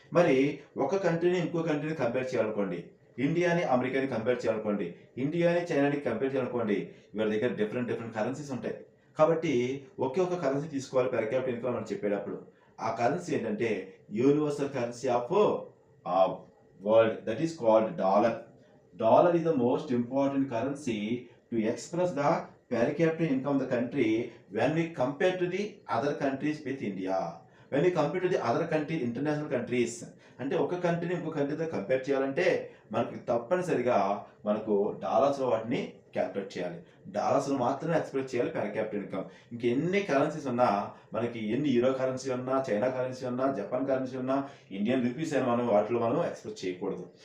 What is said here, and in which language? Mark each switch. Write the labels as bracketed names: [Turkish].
[Telugu] మరి ఒక కంట్రీని ఇంకో కంట్రీని కంపేర్ చేయాలనుకోండి, ఇండియాని అమెరికాని కంపేర్ చేయాలనుకోండి, ఇండియాని చైనాని కంపేర్ చేయాలనుకోండి, వీళ్ళ దగ్గర డిఫరెంట్ కరెన్సీస్ ఉంటాయి. కాబట్టి ఒకే ఒక కరెన్సీ తీసుకోవాలి పెర్ క్యాపిటల్ ఇన్కమ్ అని చెప్పేటప్పుడు. ఆ కరెన్సీ ఏంటంటే [English] Universal currency of world, that is called dollar. Dollar is the most important currency to express the per capita income of the country when we compare to the other countries with India. When we compare to the other country, international countries, [Telugu] అంటే ఒక కంట్రీని ఇంకో కంట్రీతో compare చేయాలంటే మనకి తప్పనిసరిగా మనకు డాలర్స్లో వాటిని calculate చేయాలి. డాలర్స్లో మాత్రమే ఎక్స్ప్రెస్ చేయాలి పెర్ క్యాపిటల్ ఇన్కమ్. ఇంకెన్ని కరెన్సీస్ ఉన్నా, మనకి ఎన్ని యూరో కరెన్సీ ఉన్నా, చైనా కరెన్సీ ఉన్నా, జపాన్ కరెన్సీ ఉన్నా, ఇండియన్ రూపీస్ అని మనం వాటిలో మనం ఎక్స్ప్రెస్ చేయకూడదు.